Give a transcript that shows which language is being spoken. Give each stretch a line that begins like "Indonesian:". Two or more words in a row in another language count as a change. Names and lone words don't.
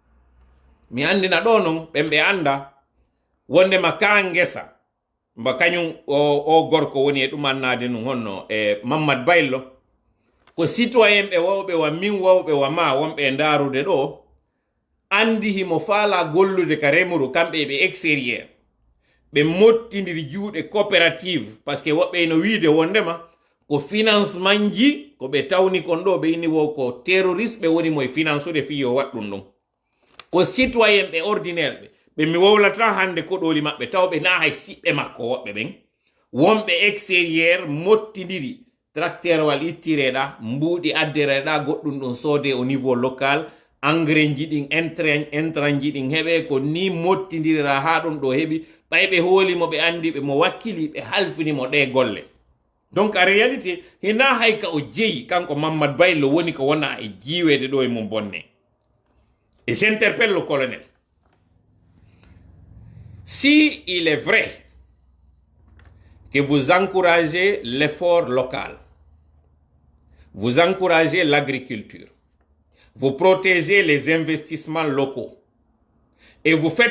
Fula: mi andina ɗo noon ɓemɓe anda wondema ka ngesa mba kañum o gorko woni e ɗum annade num honno e Mamad Baylo ko citoyen ɓe wawɓe wa min wawɓe wa ma wonɓe ndarude ɗo andi himo faala gollude ka remru kamɓe ɓe extérieur ɓe mottidiri juuɗe coopérative
French: par ce que
Fula: woɓɓe no wiide wondema ko financement ji ko ɓe tawni kon ɗo ɓe inni wo ko terroriste ɓe woni moye finance ude fiyo waɗɗum ɗum ko citoyen ɓe ordinaire ɓe mi wowlata hande koɗoli maɓɓe tawɓe na hay siɓɓe makko woɓɓe ɓen wonɓe extérieur mottidiri tracteur wal ittireɗa mbuuɗi addereɗa goɗɗum ɗum soode
French: au niveau local
Fula: engrais ji ɗin intrant ji ɗin heɓe ko ni mottidirira ha ɗum ɗo heɓi ɓayɓe hoolimo ɓe andi ɓe mo wakkili ɓe halfinimo ɗe golle
French: donc en réalité
Fula: hina hay ka o jeeyi kanko Mamad Baylo woni ko wona e jiiwede ɗo e mum bonne
French: et j'interpelle le colonel si il est vrai que vous encouragez l'effort local, vous encouragez l'agriculture, vous protégez les investissements locaux et vous faites